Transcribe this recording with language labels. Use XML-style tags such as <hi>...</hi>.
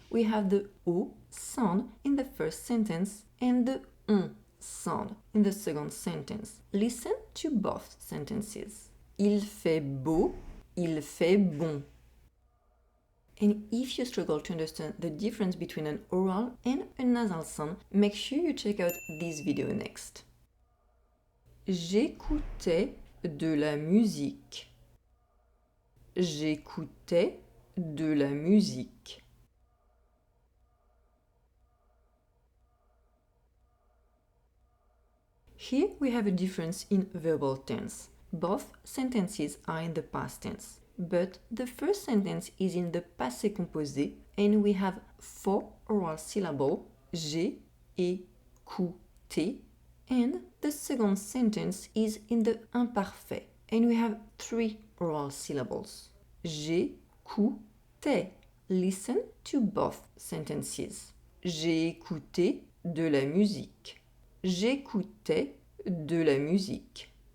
<en>we have the O sound in the first sentence and the on sound in the second sentence. Listen to both sentences.</en> <fr>Il fait beau, il fait bon.</fr> <en>And if you struggle to understand the difference between an oral and a nasal sound, make sure you check out this video next.</en> <fr>J'écoutais de la musique. J'écoutais de la musique.</fr> <en>Here we have a difference in verbal tense. Both sentences are in the past tense, but the first sentence is in the passé composé and we have 4 oral syllables, j'ai, écouté, and the second sentence is in the imparfait and we have 3 oral syllables.</en> <fr>J'écoutais.</fr> <en>Listen to both sentences.</en> <fr>J'ai écouté de la musique. J'écoutais de la musique.</fr>